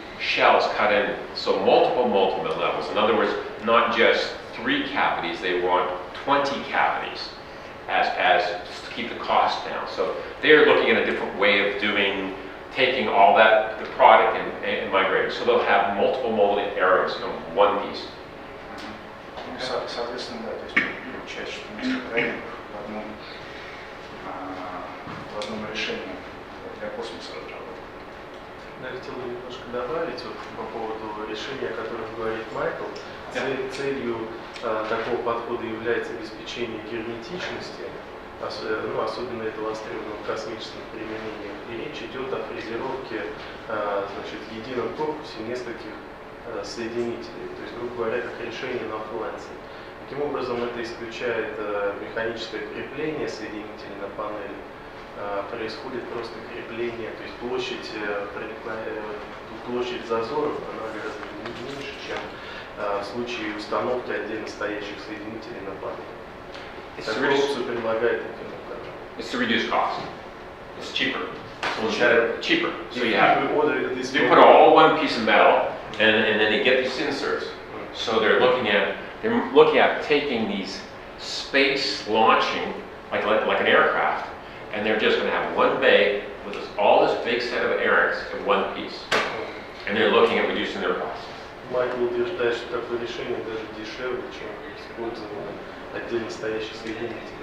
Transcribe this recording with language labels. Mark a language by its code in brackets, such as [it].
[en] shells cut in, so multiple levels. In other words, not just 3 cavities, they want 20 cavities as to keep the cost down. So they're looking at a different way of taking all the product and migrating. So they'll have multiple molded areas in one piece. [ru] Соответственно, да, то есть получается, что несколько районов в одном решении для космоса разработаны. Я хотел бы немножко добавить вот, по поводу решения, о котором говорит Майкл. Целью такого подхода является обеспечение герметичности, особенно это востребовано в космических применениях. И речь идет о фрезеровке в едином корпусе нескольких соединителей, то есть, грубо говоря, как решение на фланце. Таким образом, это исключает механическое крепление соединителей на панели. Происходит просто крепление, то есть площадь зазоров она гораздо меньше, чем в случае установки отдельно стоящих соединителей на панели. Такую опцию предлагает Amphenol Canada. [en] It's to reduce cost. It's cheaper. So instead of cheaper. So you put all one piece of metal, and then they get these inserts. So they're looking at taking these space launching like an aircraft, and they're just going to have one bay with all this big set of airings in one piece, and they're looking at reducing their costs. [ru] Майкл утверждает, что такое решение даже дешевле, чем использование отдельно стоящих соединителей.